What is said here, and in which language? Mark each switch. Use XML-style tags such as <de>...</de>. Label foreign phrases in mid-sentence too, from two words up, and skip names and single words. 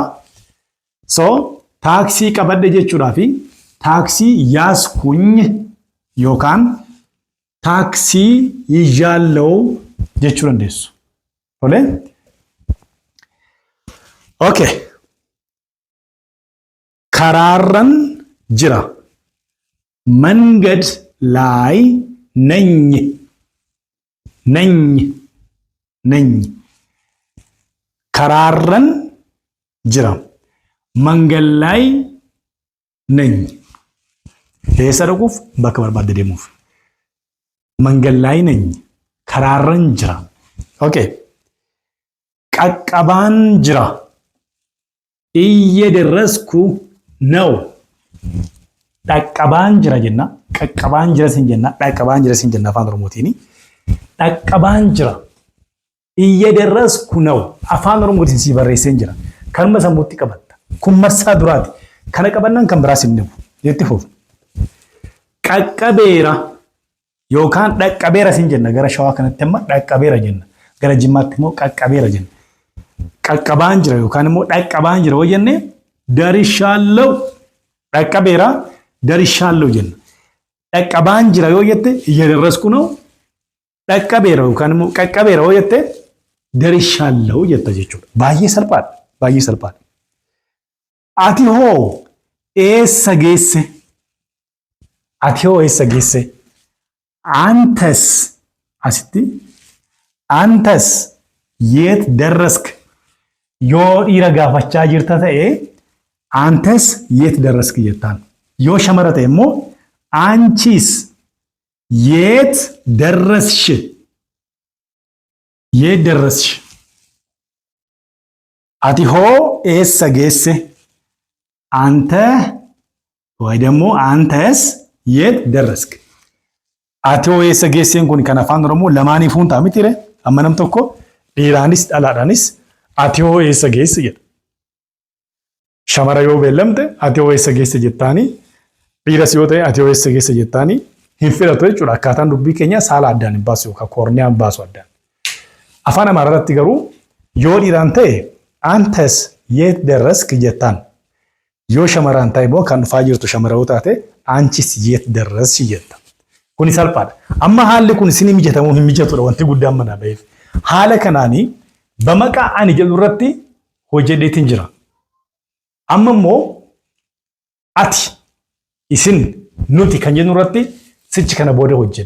<om>So taaksii qabadhe jechuudhaa fi</om> <am>ታክሲ ያዝኩኝ</am> <om>yookaan</om> <am>ታክሲ ይዣለው</am> <om>jechuu dandeessu. Tole? Okay. Karaarran jira.</om> <am>Mangad ላይ ነኝ. ነኝ.</am> <om>Karaarran jira.</om> <am>Mangal ላይ ነኝ.</am> <om>Eessa dhaquuf? Bakka barbaadde deemuuf.</om> <am>Mangal ላይ ነኝ.</am> <om>Karaarran jira. Okay. Qaqqabaan jira.</om> <am>እየደረስኩ ነው.</am> <om>Dhaqqabaan jira jenna. Qaqqabaan jira sin jenna. Dhaqqabaan jira sin jenna afaan Oromootiin. Dhaqqabaan jira.</om> <am>እየደረስኩ ነው</am> <om>afaan Oromootiin si barreessee jira kanuma sammuutti qabatta kun marsaa duraati kana qabannaan kan biraas hin dhibu jetti fuuf qaqqabeera yookaan dhaqqabeera sin jenna gara shawaa kanatti amma dhaqqabeera jenna gara jimmaatti immoo qaqqabeera jenna qaqqabaan jira yookaan immoo dhaqqabaan jira yoo jenne darishaallee dhaqqabeera darishaallee jenna dhaqqabaan jira yoo jette</om> <am>እየደረስኩ ነው</am> <om>dhaqqabeera yookaan immoo qaqqabeera yoo jette darishaallee jetta jechuudha. Baay'ee salphaadha. Baay'ee salphaadha. Ati hoo eessa geesse? Ati hoo eessa geesse? Antas asitti</om> <am>አንተስ የት ደረስክ?</am> <om>yoo dhiira gaafachaa jirta ta'e</om> <am>አንተስ የት ደረስክ</am> <om>jettaan. Yoo shamara ta'e immoo</om> <am>አንቺስ የት ደረስሽ?</am> <om>የት ደረስሽ? ati hoo eessa geesse</om> <am>አንተ ወይ ደግሞ አንተስ የት ደረስክ?</am> <om>ati hoo eessa geessen kun kan afaan oromoo lamaanii fuun ta'a miti ammanam tokko dhiiraanis dhalaadhaanis ati hoo eessa geesse jedha. Shamara yoo beellamte ati hoo eessa geesse jettaanii dhiiras yoo ta'e ati hoo eessa geesse jettaanii hin filatu jechuudha. Akkaataan dubbii keenya saala addaan hin baasu yookaan koorniyaan baasu addaan. Afaan Amaaraatti garuu yoo dhiiraan ta'e</om> <am>አንተስ የት ደረስክ</am> <om>jettaan. Yoo shamaraan ta'e immoo kan dhufaa jirtu shamara yoo taate</om> <am>አንቺስ የት ደረስሽ</am> <om>jetta. Kuni salphaadha. Amma haalli kun isin mijatamu hin mijatudha wanti guddaan mana ba'eef. Haala kanaanii bamaqaa ani jedhu irratti hojjedheetiin jira. Amma immoo ati isin nuti kan jennu irratti sichi kana booda hojjenna.</om>